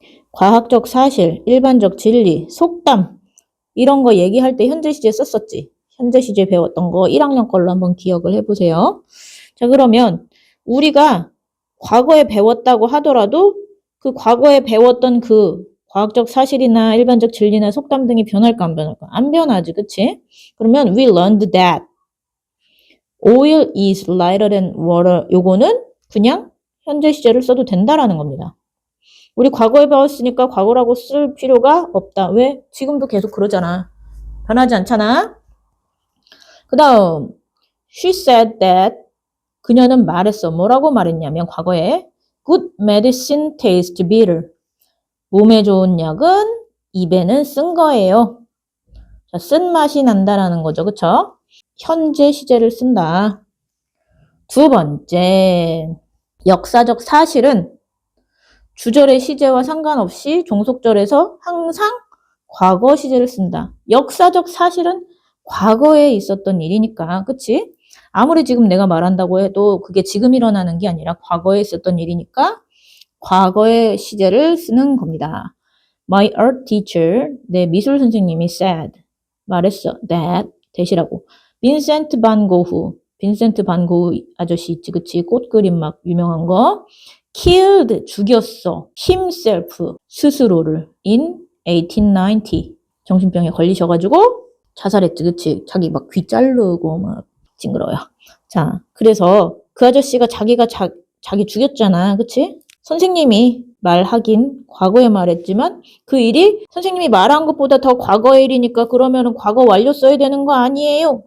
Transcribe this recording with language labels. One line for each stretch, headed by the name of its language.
Korean: 과학적 사실, 일반적 진리, 속담 이런 거 얘기할 때 현재 시제 썼었지. 현재 시제 배웠던 거 1학년 걸로 한번 기억을 해보세요. 자, 그러면 우리가 과거에 배웠다고 하더라도 그 과거에 배웠던 그 과학적 사실이나 일반적 진리나 속담 등이 변할까 안 변할까? 안 변하지, 그치?
English: 그러면 we learned that oil is lighter than water.
Korean: 요거는 그냥 현재 시제를 써도 된다라는 겁니다. 우리 과거에 배웠으니까 과거라고 쓸 필요가 없다. 왜? 지금도 계속 그러잖아. 변하지 않잖아. 그 다음 she said that 그녀는 말했어. 뭐라고 말했냐면 과거에 good medicine tastes bitter. 몸에 좋은 약은 입에는 쓴 거예요. 자, 쓴 맛이 난다라는 거죠. 그쵸? 현재 시제를 쓴다. 두 번째, 역사적 사실은 주절의 시제와 상관없이 종속절에서 항상 과거 시제를 쓴다. 역사적 사실은 과거에 있었던 일이니까, 그치? 아무리 지금 내가 말한다고 해도 그게 지금 일어나는 게 아니라 과거에 있었던 일이니까 과거의 시제를 쓰는 겁니다. My art teacher, 내 미술 선생님이 said, 말했어. that, 대시라고. 빈센트 반 고흐 아저씨 있지, 그치? 꽃 그림 막 유명한 거. killed, 죽였어. himself, 스스로를 in 1890. 정신병에 걸리셔가지고 자살했지, 그치? 자기 막 귀 자르고 막 징그러워요. 자, 그래서 그 아저씨가 자기 죽였잖아, 그치? 선생님이 말하긴 과거에 말했지만 그 일이 선생님이 말한 것보다 더 과거의 일이니까 그러면은 과거 완료 써야 되는 거 아니에요?